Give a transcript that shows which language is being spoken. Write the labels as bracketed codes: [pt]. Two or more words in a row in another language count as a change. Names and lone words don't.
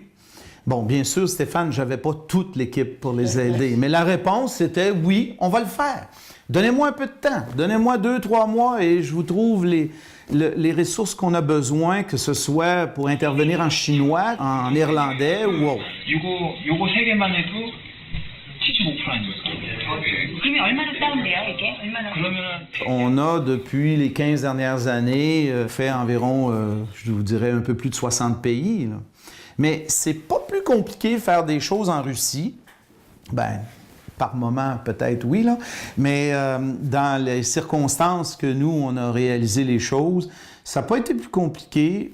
[fr] Bon, bien sûr, Stéphane, je n'avais pas toute l'équipe pour les aider, mais la réponse, c'était oui, on va le faire. Donnez-moi un peu de temps, donnez-moi 2-3 mois et je vous trouve les ressources qu'on a besoin, que ce soit pour intervenir en chinois, en néerlandais ou autre. [ko] 요거 3개만 해도 그러면 얼마나 다운돼요, 이게? 얼마나? [fr] On a, depuis les 15 dernières années, fait environ, je vous dirais, un peu plus de 60 pays. Là. Mais c'est pas plus compliqué de faire des choses en Russie. Ben, par moment, peut-être oui, là. Mais dans les circonstances que nous, on a réalisé les choses, ça n'a pas été plus compliqué.